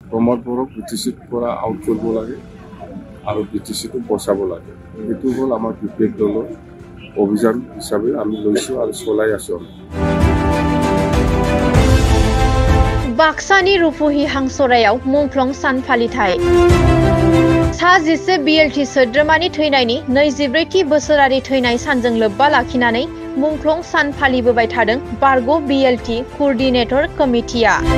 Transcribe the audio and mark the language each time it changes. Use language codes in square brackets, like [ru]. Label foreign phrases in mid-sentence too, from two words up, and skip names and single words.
[as] প্ৰমোদ বড়োক বিটিচিৰ পৰা আউট কৰিব লাগে আৰু বিটিচিটো বচাব লাগে। এইটো হ'ল আমাৰ বিপিএফ দলৰ অভিযান হিচাপে আমি লৈছোঁ আৰু চলাই আছোঁ। [brx] बाक्सानि रुपुहि हांसरायाव मुंख्लं सान फालिथाय। सा 10 BLT सोद्रोमानि थैनायनि 24थि बोसोरारि थैनाय सानजों लोब्बा लाखिनानै मुंख्लं सान फालिबोबाय थादों बारग' BLT कोअर्डिनेटर कमिटिया।